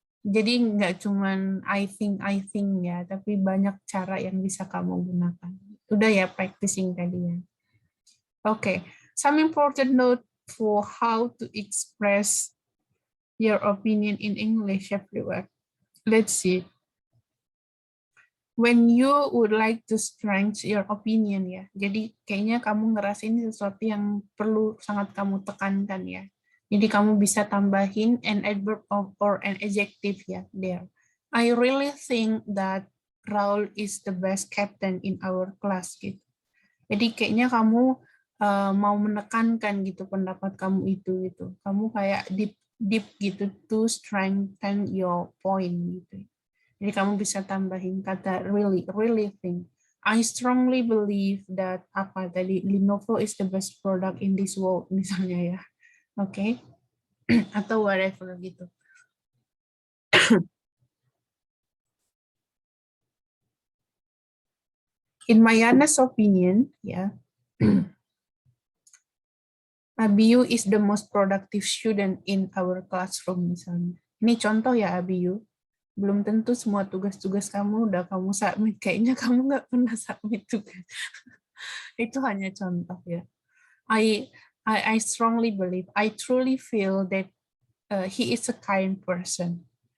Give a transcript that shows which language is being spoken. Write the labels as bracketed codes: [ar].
[id] Jadi nggak cuman I think ya, tapi banyak cara yang bisa kamu gunakan. Udah ya practicing tadi ya. Okay. [en] Some important note for how to express your opinion in English everywhere. Let's see. When you would like to strengthen your opinion ya. [id] Jadi kayaknya kamu ngerasain sesuatu yang perlu sangat kamu tekankan ya. Jadi kamu bisa tambahin [en] an adverb or an adjective ya there. I really think that Raul is the best captain in our class gitu. [id] Jadi kayaknya kamu mau menekankan gitu pendapat kamu itu gitu. Kamu kayak deep gitu [en] to strengthen your point [id] gitu. Jadi kamu bisa tambahin kata [en] really think. I strongly believe that [id] apa tadi [en] Lenovo is the best product in this world misalnya ya. Oke. [id] Atau whatever gitu. [en] In my honest opinion, ya. Abiyu is the most productive student in our classroom misalnya. [id] Ini contoh ya Abiyu. Belum tentu semua tugas-tugas kamu udah kamu submit. Kayaknya kamu nggak pernah submit tugas. Itu hanya contoh ya. [en] I strongly believe, I truly feel that he is a kind person.